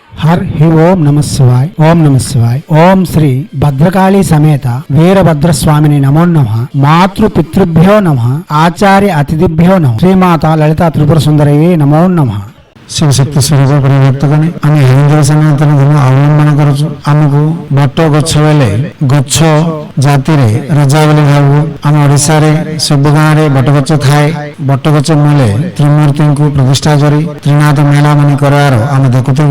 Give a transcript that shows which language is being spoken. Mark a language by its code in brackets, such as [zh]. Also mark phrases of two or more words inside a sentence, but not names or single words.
[sa] हरि ओं नम शिवाय ओं नम शिवाय ओं श्री भद्रकाली समेत वीरभद्रस्वामिनि नमो नमः मातृ पितृभ्यो नमः आचार्य अतिथिभ्यो नमः श्रीमात ललिता त्रिपुर सुन्दरये नमो नमः। [or] ଶିବଶକ୍ତି ସ୍ୱରୂପ ପରିବର୍ତ୍ତକରେ ଆମେ ହିନ୍ଦୁ ସନାତନ ଧର୍ମ ଅବଲମ୍ବନ କରୁଛୁ। ଆମକୁ ବଟ ଗଛ ବେଲେ ଗଛ ଜାତିରେ ରଜା ବୋଲି ଭାବୁ। ଆମ ଓଡ଼ିଶାରେ ସବୁ ଗାଁରେ ବଟଗଛ ଥାଏ। ବଟଗଛ ମୂଳେ ତ୍ରିମୂର୍ତ୍ତିଙ୍କୁ ପ୍ରତିଷ୍ଠା କରି ତ୍ରିନାଥ ମେଳା ମାନେ କରିବାର ଆମେ ଦେଖୁଥିବୁ।